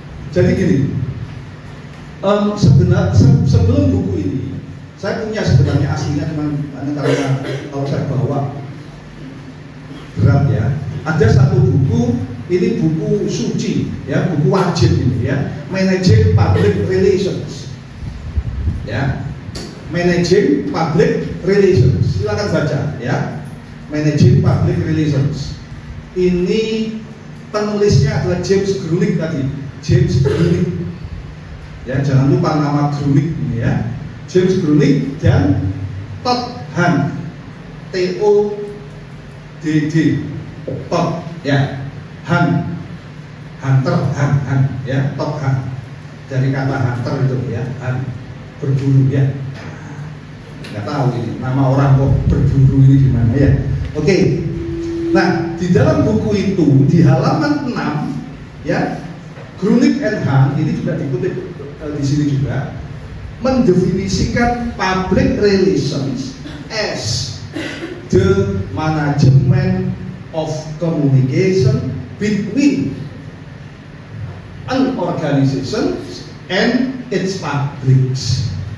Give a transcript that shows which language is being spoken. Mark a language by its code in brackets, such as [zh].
[id] Jadi gini, sebelum buku ini, saya punya sebenarnya aslinya, cuman karena kalau saya bawa berat ya. Ada satu buku, ini buku suci ya, buku wajib ini ya, Managing Public Relations. Ya, Managing Public Relations. Silakan baca ya, Managing Public Relations. Ini penulisnya adalah James Grunig tadi, James Grunig. Ya, jangan lupa nama Grunig ini ya, James Grunig dan Todd Hahn, TODD, Todd ya, Hahn, Hunter, Hahn ya, Todd Hahn, dari kata hunter itu ya, Hahn, berburu ya. Nggak tahu ini nama orang kok berburu ini gimana ya. Oke. Nah, di dalam buku itu di halaman 6 ya, Grunig and Hahn ini juga dikutip di sini juga. mendefinisikan [en] public relations as the management of communication between an organization and its publics.